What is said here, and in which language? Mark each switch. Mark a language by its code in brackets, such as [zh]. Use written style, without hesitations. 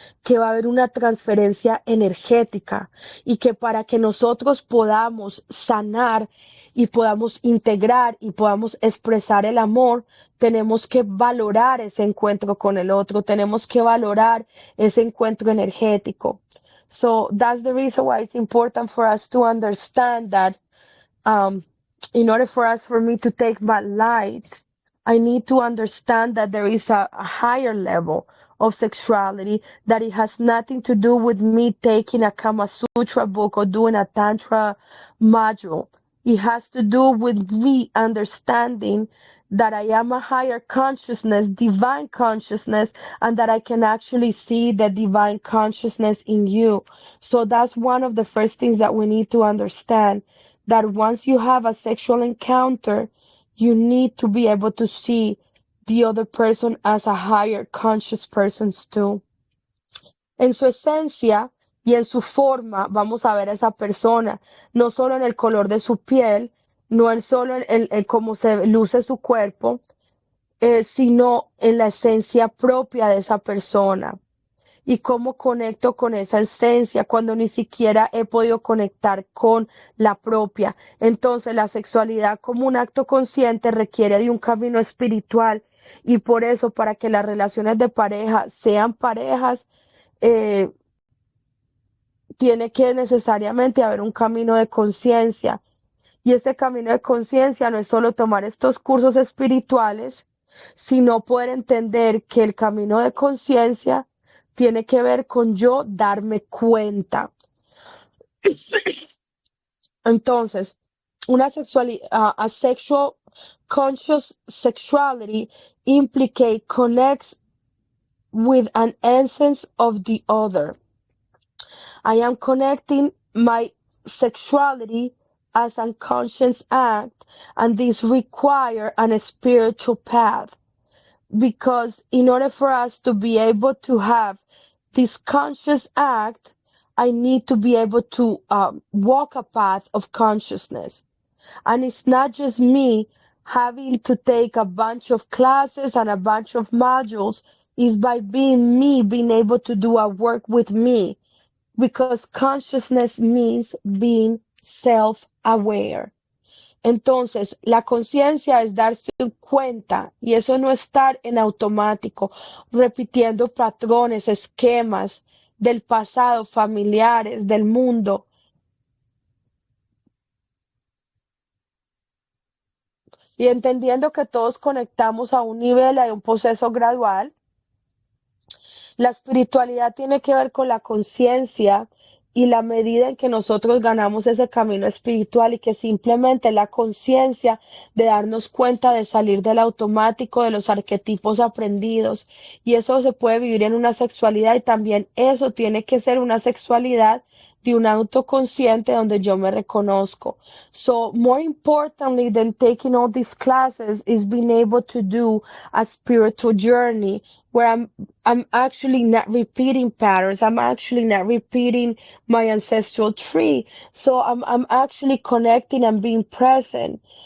[es] que va a haber una transferencia energética y que para que nosotros podamos sanar y podamos integrar y podamos expresar el amor, tenemos que valorar ese encuentro con el otro, tenemos que valorar ese encuentro energético. [en] So that's the reason why it's important for us to understand that um, in order for me to take my light, I need to understand that there is a higher level of sexuality, that it has nothing to do with me taking a Kama Sutra book or doing a Tantra module. It has to do with me understanding that I am a higher consciousness, divine consciousness, and that I can actually see the divine consciousness in you. So that's one of the first things that we need to understand, that once you have a sexual encounter, you need to be able to see the other person as a higher conscious person too. [es] En su esencia y en su forma vamos a ver a esa persona, no solo en el color de su piel, no en solo en cómo se luce su cuerpo, sino en la esencia propia de esa persona y cómo conecto con esa esencia cuando ni siquiera he podido conectar con la propia. Entonces, la sexualidad como un acto consciente requiere de un camino espiritual y por eso, para que las relaciones de pareja sean parejas, eh, tiene que necesariamente haber un camino de conciencia. Y ese camino de conciencia no es solo tomar estos cursos espirituales, sino poder entender que el camino de conciencia tiene que ver con yo darme cuenta. [en] Entonces, a sexual conscious sexuality connects with an essence of the other. I am connecting my sexuality as a conscious act, and this require a spiritual path, because in order for us to be able to have this conscious act, I need to be able to walk a path of consciousness. And it's not just me having to take a bunch of classes and a bunch of modules. It's by being me, being able to do a work with me, because consciousness means being self-aware. [es] Entonces, la conciencia es darse cuenta y eso no estar en automático, repitiendo patrones, esquemas del pasado, familiares, del mundo. Y entendiendo que todos conectamos a un nivel, a un proceso gradual, La espiritualidad tiene que ver con la conciencia y la medida en que nosotros ganamos ese camino espiritual y que simplemente la conciencia de darnos cuenta de salir del automático, de los arquetipos aprendidos. Y eso se puede vivir en una sexualidad y también eso tiene que ser una sexualidad de un autoconsciente donde yo me reconozco. [en] So more importantly than taking all these classes is being able to do a spiritual journey where I'm actually not repeating patterns. I'm actually not repeating my ancestral tree. So I'm actually connecting and being present.